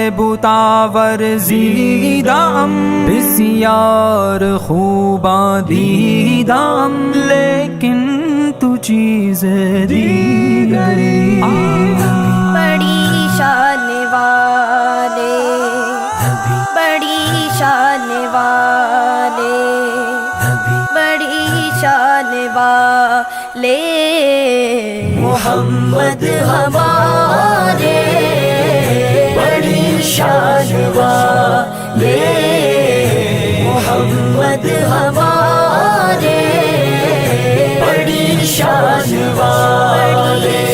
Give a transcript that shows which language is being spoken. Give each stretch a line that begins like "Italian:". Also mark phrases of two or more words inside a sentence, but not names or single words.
Persian: ورزیدم بسیار خوباں دیدم لیکن تو چیز دیگری
Urdu: بڑی شان والے بڑی شان والے بڑی شان والے محمد ہمارے بڑی شان والے محمد ہمارے بڑی شان والے